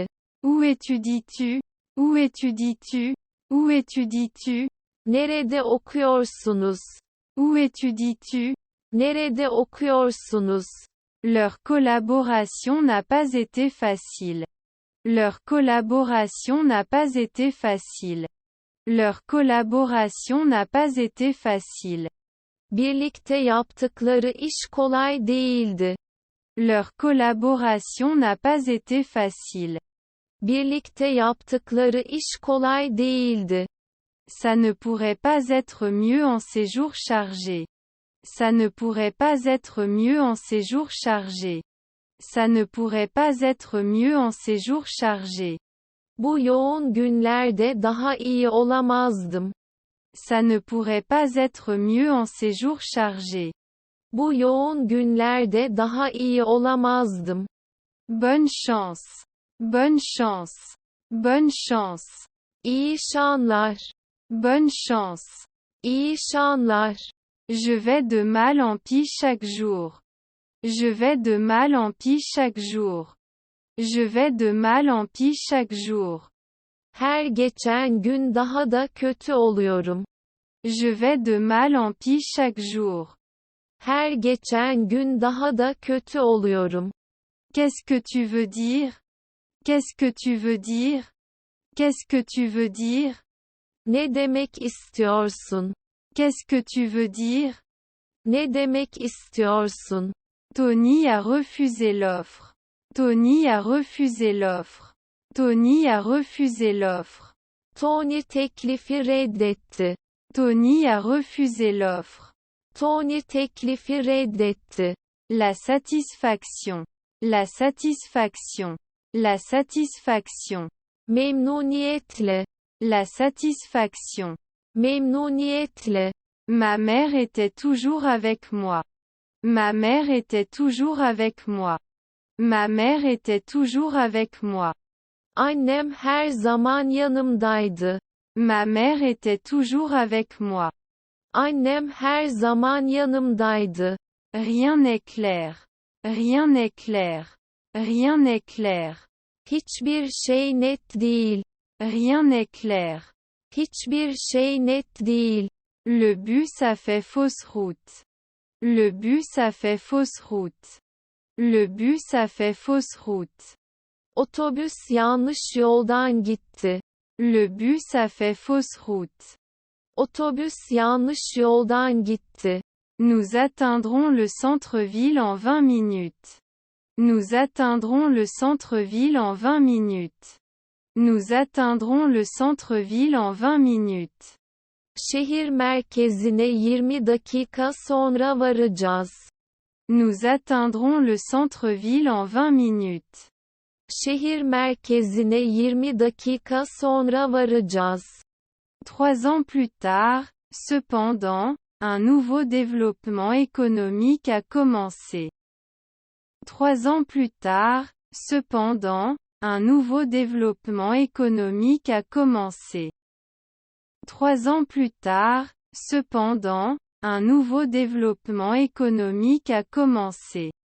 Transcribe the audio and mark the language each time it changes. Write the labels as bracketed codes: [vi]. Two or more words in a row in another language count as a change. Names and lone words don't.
[fr] Où étudies-tu? Où étudies-tu? Où étudies-tu? [tr] Nerede okuyorsunuz? [fr] Où étudies-tu? [tr] Nerede okuyorsunuz? [fr] Leur collaboration n'a pas été facile. Leur collaboration n'a pas été facile. Leur collaboration n'a pas été facile. [tr] Birlikte yaptıkları iş kolay değildi. [fr] Leur collaboration n'a pas été facile. [tr] Birlikte yaptıkları iş kolay değildi. [fr] Ça ne pourrait pas être mieux en ces jours chargés. Ça ne pourrait pas être mieux en ces jours chargés. Ça ne pourrait pas être mieux en ces jours chargés. [tr] Bu yoğun günlerde daha iyi olamazdım. [fr] Ça ne pourrait pas être mieux en ces jours chargés. [tr] Bu yoğun günlerde daha iyi olamazdım. [fr] Bonne chance. Bonne chance. Bonne chance. [tr] İyi şanlar. [fr] Bonne chance. [tr] İyi şanlar. [fr] Je vais de mal en pis chaque jour. Je vais de mal en pis chaque jour. Je vais de mal en pis chaque jour. [tr] Her geçen gün daha da kötü oluyorum. [fr] Je vais de mal en pis chaque jour. [tr] Her geçen gün daha da kötü oluyorum. [fr] Qu'est-ce que tu veux dire? Qu'est-ce que tu veux dire? Qu'est-ce que tu veux dire? [tr] Ne demek istiyorsun? [fr] Qu'est-ce que tu veux dire? [tr] Ne demek istiyorsun? [fr] Tony a refusé l'offre. Tony a refusé l'offre. Tony a refusé l'offre. [tr] Tony teklifi reddetti. [fr] Tony a refusé l'offre. [tr] Tony teklifi reddetti. [fr] La satisfaction. La satisfaction. La satisfaction. [tr] Memnuniyetle. [fr] La satisfaction. [tr] Memnuniyetle. [fr] Ma mère était toujours avec moi. Ma mère était toujours avec moi. Ma mère était toujours avec moi. [tr] Annem her zaman yanımdaydı. [fr] Ma mère était toujours avec moi. [tr] Annem her zaman yanımdaydı. [fr] Rien n'est clair. Rien n'est clair. Rien n'est clair. [tr] Hiçbir şey net değil. [fr] Rien n'est clair. [tr] Hiçbir şey net değil. [fr] Le bus a fait fausse route. Le bus a fait fausse route. Le bus a fait fausse route. [tr] Otobüs yanlış yoldan gitti. [fr] Le bus a fait fausse route. [tr] Otobüs yanlış yoldan gitti. [fr] Nous atteindrons le centre-ville en 20 minutes. Nous atteindrons le centre-ville en 20 minutes. Nous atteindrons le centre-ville en 20 minutes. [tr] Şehir merkezine 20 dakika sonra varacağız. [fr] Nous atteindrons le centre-ville en 20 minutes. [tr] Şehir merkezine 20 dakika sonra varacağız. [fr] 3 ans plus tard, cependant, un nouveau développement économique a commencé. 3 ans plus tard, cependant, un nouveau développement économique a commencé. 3 ans plus tard, cependant, un nouveau développement économique a commencé.